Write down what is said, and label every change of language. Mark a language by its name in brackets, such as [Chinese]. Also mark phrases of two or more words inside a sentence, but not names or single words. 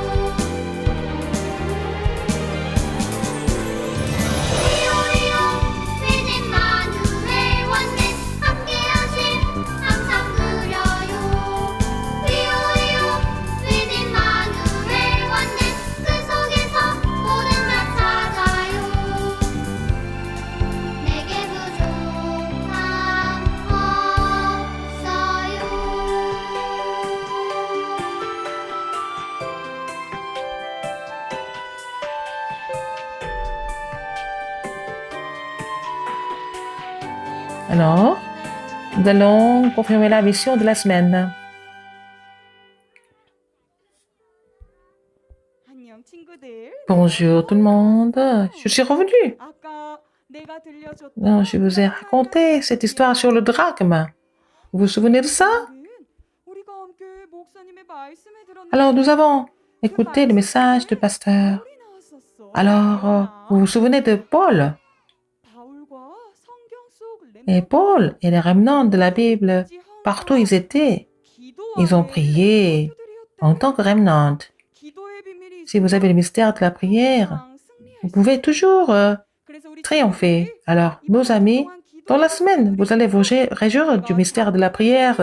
[Korean] 위로요 믿음 마누엘 원내 함께하심 항상 누려요 위로요 믿음 마누엘 원내 그 속에서 모든 다 찾아요 내게 부족함 없어요 [French] Alors, nous allons confirmer la mission de la semaine. [Korean] 안녕 친구들. [French] Bonjour tout le monde. Je suis revenue. [Korean] 아까 내가 들려줬던 [French] Non, je vous ai raconté cette histoire sur le drachme. Vous vous souvenez de ça? [Korean] 오늘은 우리가 함께 목사님의 말씀을 들었는데 [French] Alors, nous avons écouté le message du pasteur. [Korean] 바울이 나왔었어. [French] Alors, vous vous souvenez de Paul? [Korean] 바울과 성경 속 [French] Et Paul et les remnants de la Bible, partout où ils étaient, ils ont prié en tant que remnant. Si vous avez le mystère de la prière, vous pouvez toujours triompher. Alors, nos amis, dans la semaine, vous allez vous réjouir du mystère de la prière.